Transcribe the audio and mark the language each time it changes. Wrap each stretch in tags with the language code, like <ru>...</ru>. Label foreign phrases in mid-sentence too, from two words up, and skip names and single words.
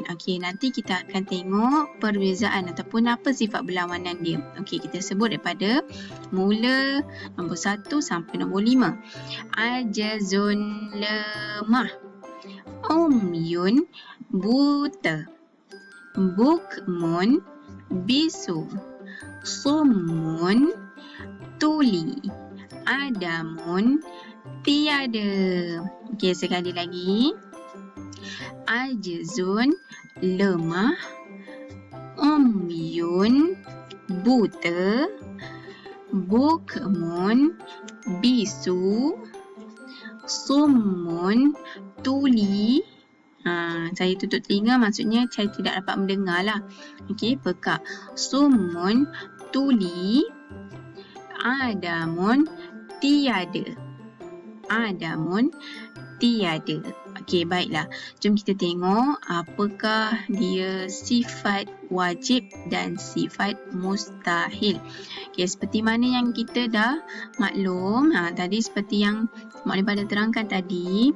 <ms>Okey, nanti kita akan tengok perbezaan ataupun apa sifat berlawanan dia. Okey, kita sebut daripada mula nombor 1 sampai nombor 5. Ajazun, lemah. Umyun, buta. Bukmun, bisu. Summun, tuli. adamun tiada. Okey, sekali lagi. Ajzun lemah, umyun buta, bukmun bisu, summun tuli. Saya tutup telinga, maksudnya saya tidak dapat mendengar lah. Okey, pekak. Summun tuli, adamun tiada. Adamun tiada. Okey, baiklah. Jom kita tengok apakah dia sifat wajib dan sifat mustahil. Okey, seperti mana yang kita dah maklum, tadi seperti yang Mak Lipa dah terangkan tadi.</ms>